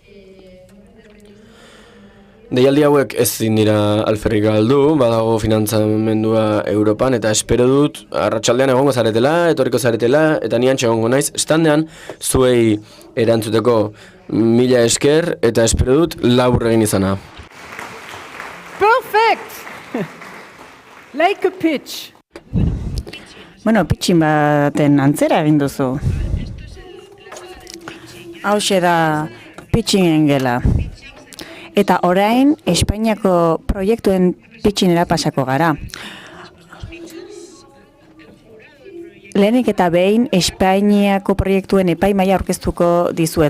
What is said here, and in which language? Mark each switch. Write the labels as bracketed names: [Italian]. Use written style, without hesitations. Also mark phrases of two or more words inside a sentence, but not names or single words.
[Basque] Deialdi hauek ezin dira alferrik galdu, badago finantzamendua Europan, eta espero dut arratsaldean egongo zaretela, etorriko zaretela, eta ni hantxe egongo naiz, standean zuei erantzuteko 1000 esker, eta espero dut labur egin izana. [English] Perfect! Like a pitch. [Basque] Bueno, pitchin baten antzera egin duzu. Hauxe da pitchingen gela. Eta orain, Espainiako proiektuen pitchinera pasako gara. Lehenik eta behin, Espainiako proiektuen epaimaia aurkeztuko dizuet.